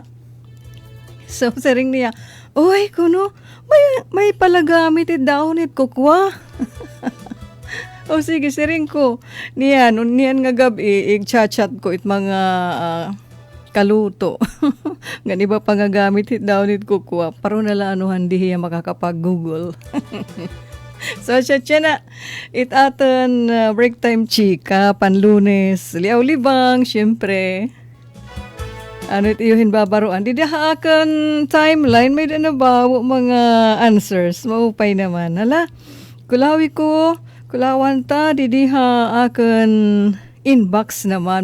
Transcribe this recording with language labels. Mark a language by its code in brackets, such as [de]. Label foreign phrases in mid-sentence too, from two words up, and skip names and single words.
[war] So sering niya, "Oy kuno, may palagamit it dahon it kukwa." O sige sering ko. Niyan nga gabi ig-chat ko it mga kaluto. Nga iba pa nga gamit hit daw nit kukuha. Paro na lang anuhan dihiya makakapag-google. So, siya na. It aton [en] break time [war] chika, panlunes, liaw-libang, syempre. Ano it iyuhin babaruan. Di akan timeline, may nabawo mga answers. Maupay naman. Hala, kulawan ta, didiha akan inbox naman.